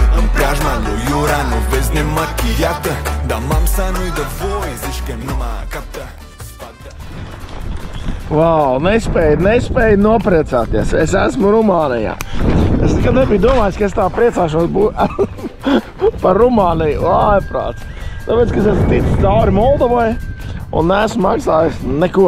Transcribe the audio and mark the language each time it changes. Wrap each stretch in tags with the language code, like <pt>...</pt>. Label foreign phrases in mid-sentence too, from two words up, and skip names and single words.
<ro>În preajma lui Iura nu vezi nemachiată, dar mamsa nu-i dă voie, zici că nu mă captă.</ro> <lv>Wow, nespēju nopriecāties. Es esmu Rumānijā. Es nekad nebiju domājis, ka es tā priecāšos par Rumāniju. Ārprāts. Tāpēc, ka es esmu ticis cauri Moldovai un neesmu maksājis neko.</lv>